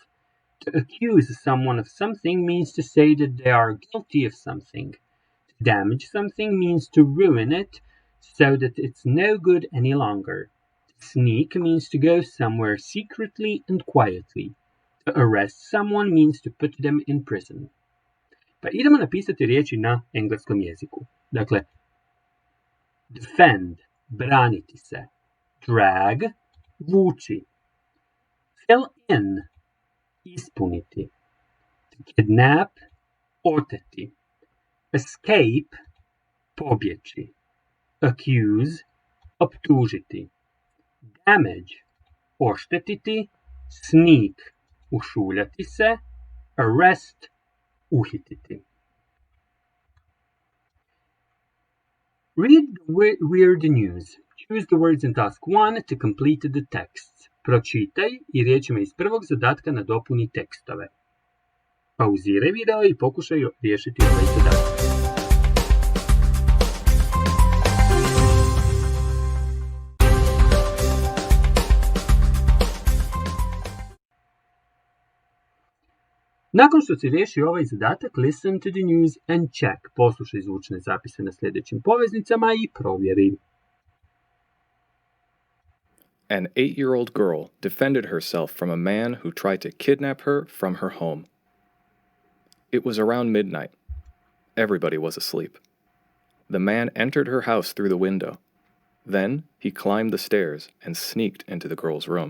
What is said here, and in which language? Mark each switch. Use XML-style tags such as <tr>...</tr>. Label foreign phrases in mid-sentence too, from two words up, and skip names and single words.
<en>To accuse someone of something means to say that they are guilty of something. To damage something means to ruin it so that it's no good any longer. To sneak means to go somewhere secretly and quietly. To arrest someone means to put them in prison.</en> <hr>Pa idemo napisati riječi na engleskom jeziku. Dakle, defend, braniti se. Drag, vuči.</hr> <en>Fill in,</en> <hr>ispuniti. Kidnap, oteti. Escape, pobjeći. Accuse, optužiti. Damage, oštetiti. Sneak, ušuljati se. Arrest, uhititi.</hr> <en>Read the weird news. Choose the words in task 1 to complete the text.</en> <hr>Pročitaj i riječima iz prvog zadatka nadopuni tekstove. Pauziraj video i pokušaj riješiti ovaj zadatak. Nakon što si riješio ovaj zadatak,</hr> <en>listen to the news and check.</en> <hr>Poslušaj zvučne zapise na sljedećim poveznicama i provjeri.</hr> <en>An 8-year-old girl defended herself from a man who tried to kidnap her from her home. It was around midnight. Everybody was asleep. The man entered her house through the window. Then he climbed the stairs and sneaked into the girl's room.</en>